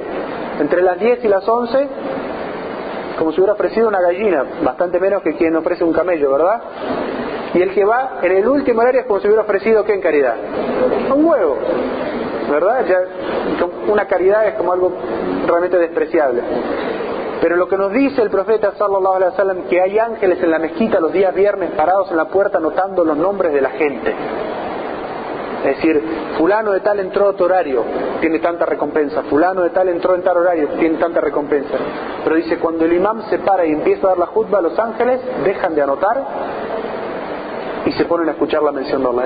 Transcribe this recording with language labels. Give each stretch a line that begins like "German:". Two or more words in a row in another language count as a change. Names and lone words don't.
Spanish: Entre las 10 y las 11, como si hubiera ofrecido una gallina, bastante menos que quien ofrece un camello, ¿verdad? Y el que va en el último horario es como si hubiera ofrecido, ¿qué en caridad? Un huevo, ¿verdad? Ya, una caridad es como algo realmente despreciable. Pero lo que nos dice el profeta
Arabic: صلى الله عليه وسلم,
Spanish: que hay ángeles en la mezquita los días viernes parados en la puerta anotando los nombres de la gente. Es decir, fulano de tal entró a tu horario, tiene tanta recompensa. Fulano de tal entró en tal horario, tiene tanta recompensa. Pero dice, cuando el imam se para y empieza a dar la jutba, los ángeles dejan de anotar y se ponen a escuchar la mención de Allah.